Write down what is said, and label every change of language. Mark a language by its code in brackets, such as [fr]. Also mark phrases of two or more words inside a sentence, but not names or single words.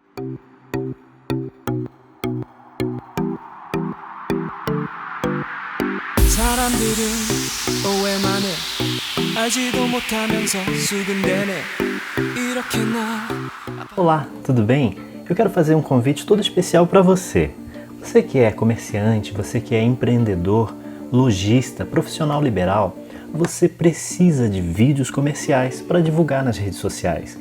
[ko] 사람들은 오해만 해 알지도 못하면서 수근대네 이렇게 나. [pt] Olá, tudo bem? Eu quero fazer um convite todo especial para você. Você que é comerciante, você que é empreendedor, lojista, profissional liberal, você precisa de vídeos comerciais para divulgar nas redes sociais.